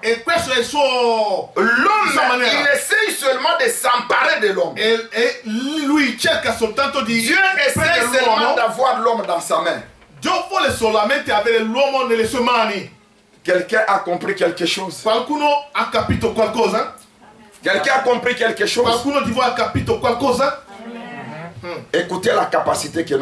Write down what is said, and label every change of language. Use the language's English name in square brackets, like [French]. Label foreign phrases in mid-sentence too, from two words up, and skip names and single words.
[Italian] E questo è il suo... [French] L'homme, [Italian] Sa maniera. [French] il essaye seulement de s'emparer de l'homme. [Italian] E lui cerca soltanto di [French] Dieu essaye [Italian] prendere [French] seulement [Italian] l'uomo. [French] d'avoir l'homme dans sa main. [Italian] Dio vuole solamente avere l'uomo nelle sue mani. [French] Quelqu'un a compris quelque chose? [Italian] Qualcuno ha capito qualcosa? [French] Quelqu'un a compris quelque chose? [Italian] Qualcuno di voi ha capito qualcosa? [French] Écoutez la capacité que nous